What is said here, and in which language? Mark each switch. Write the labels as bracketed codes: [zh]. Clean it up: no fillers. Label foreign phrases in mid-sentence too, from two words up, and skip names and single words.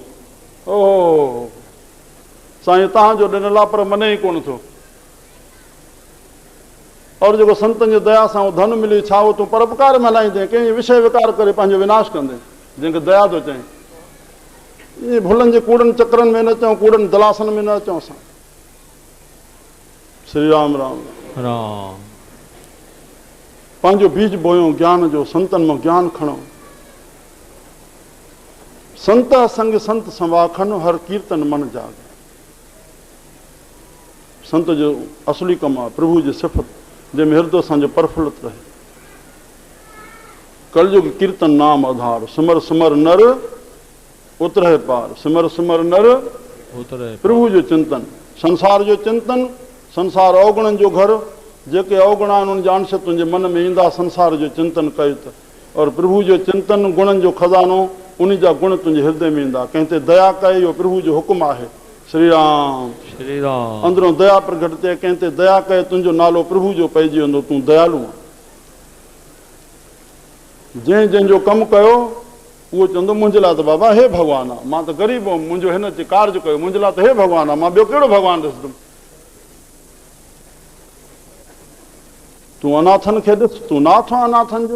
[sd] ओहो साईं तव्हांजो ॾिनल आहे, पर मने ई कोन थो। और जेको संतनि जी दया सां धन मिली, छा उहो तूं परोपकार में हलाईंदे, कंहिंजी विषय विकार करे पंहिंजो विनाश कंदे, जंहिंखे दया थो चई। ईअं भुलनि जे कूड़नि चक्रनि में न अचूं, कूड़नि दलासनि में न अचूं असां। श्री राम राम राम। पंहिंजो बीज बोयो ज्ञान जो, संतनि मां ज्ञान खणो। [pa] संत संग संत संवाखन, हर कीर्तन मन जागे। [sd] संत जो असली कमु आहे प्रभु जी सिफ़त, जंहिंमें हृदय असांजो प्रफुल्लित रहे। [pa] कलयुग कीर्तन नाम आधार, सिमर सिमर नर उतरे पार। सिमर सिमर नर उतरे [sd] प्रभु जो चिंतन, संसार जो चिंतन, संसार अवगुणनि जो घर। जेके अवगुण आहिनि उन जा अंश तुंहिंजे मन में ईंदा, संसार जो चिंतन कयो त। और प्रभु जो चिंतन, गुणनि जो खज़ानो, उन जा गुण तुंहिंजे हृदय में ईंदा। कंहिं ते दया कए, इहो प्रभु जो हुकुम आहे। श्री राम श्री राम। अंदरों दया प्रगट थिए, कंहिं ते दया कए, तुंहिंजो नालो प्रभु जो पइजी वेंदो, तूं दयालु आहे। जंहिं जंहिंजो कमु कयो उहो चवंदो मुंहिंजे लाइ त बाबा हे भॻवानु आहे, मां त ग़रीब हुउमि, मुंहिंजो हिन ते कार्य कयो, मुंहिंजे लाइ त हे भॻवानु आहे, मां ॿियो कहिड़ो भॻवानु ॾिसंदुमि। तूं अनाथनि खे ॾिस, तूं नाथ आहे अनाथनि जो।